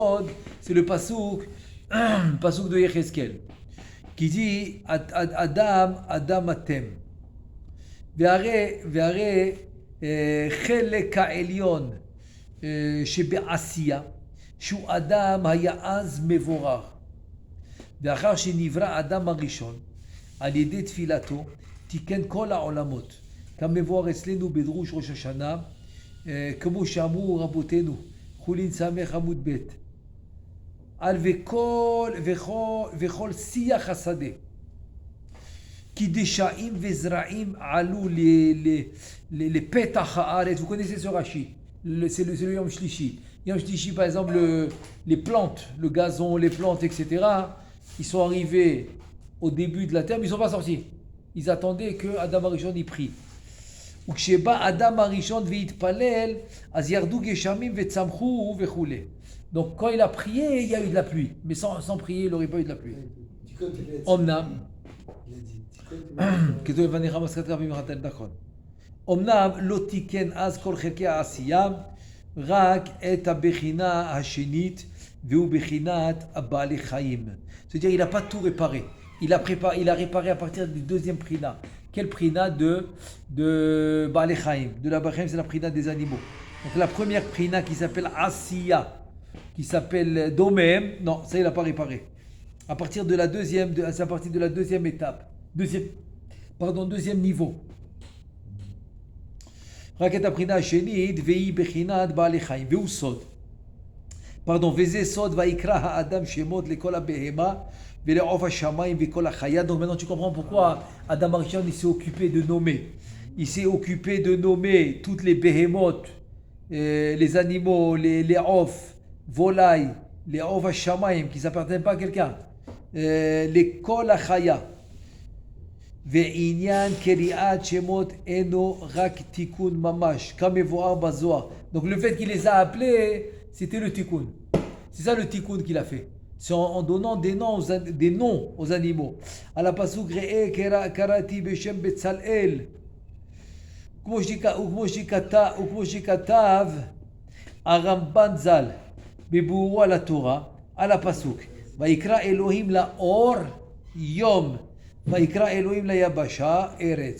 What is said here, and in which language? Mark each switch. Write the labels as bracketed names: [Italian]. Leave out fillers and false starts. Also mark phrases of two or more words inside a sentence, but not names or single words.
[French] c'est le pasouk de Yecheskel, qui dit [Hebrew] אדם אתם. והרי חלק העליון שבעשייה, שהוא אדם היה אז מבורר. ואחר שנברא אדם הראשון, על ידי תפילתו, תיקן כל העולמות. כמבואר אצלנו בדרוש ראש השנה, כמו שאמרו רבותינו, חולין סמך עמוד ב', על וכל שיח השדה. כי דשאים וזרעים עלו לפתח הארץ. [French] Vous connaissez ce Rashi, c'est le [Hebrew] יום שלישי. יום שלישי, [French] par exemple, les plantes, le gazon, les plantes, etc., ils sont arrivés au début de la terre, mais ils ne sont pas sortis. Ils attendaient que Adam Arishon y prie. [Hebrew] וכשבא אדם הראשון והתפלל, אז ירדו גשמים וצמחו וכו'. [French] Donc quand il a prié, il y a eu de la pluie. Mais sans prier, il n'aurait pas eu de la pluie. [Hebrew] אמנם, כתוב לבניך מסכת רבים מחתן, נכון. אמנם לא תיקן אז כל חלקי העשייה, רק את הבחינה השנית, והוא בחינת הבעלי חיים. [French] C'est-à-dire, il n'a pas tout réparé. Il a réparé à partir du deuxième prina. Quelle prina de [Hebrew] בעלי חיים? [French] De la [Hebrew] בעלי חיים, [French] c'est la prina des animaux. Donc la première prina qui s'appelle Asiya, qui s'appelle Domem, non, ça il n'a pas réparé. À partir de la deuxième, c'est à partir de la deuxième étape. Deuxième niveau. [Hebrew] רק את הבחינה השנית, והיא בחינת בעלי חיים, והוא סוד. וזה סוד, ויקרא האדם שמות לכל הבהמה, ולעוף השמיים וכל החיה. [French] Donc maintenant tu comprends pourquoi Adam Arishon il s'est occupé de nommer. Il s'est occupé de nommer toutes les behemoth, les animaux, les off, volailles, les [Hebrew] עוף השמיים, [French] qui ne s'appartiennent pas à quelqu'un, les [Hebrew] כל החיה. ועניין קריאת שמות אינו רק תיקון ממש, כמבואר בזוהר. [French] Donc le fait qu'il les a appelés, c'était le tikkun. C'est ça le tikkun qu'il a fait. C'est en donnant des noms aux animaux. À la pasuk [Hebrew] ראה קראתי בשם בצלאל. וכמו שכתב הרמב"ן ז"ל בביאורו על התורה, על הפסוק, ויקרא אלוהים לאור יום, ויקרא אלוהים ליבשה ארץ.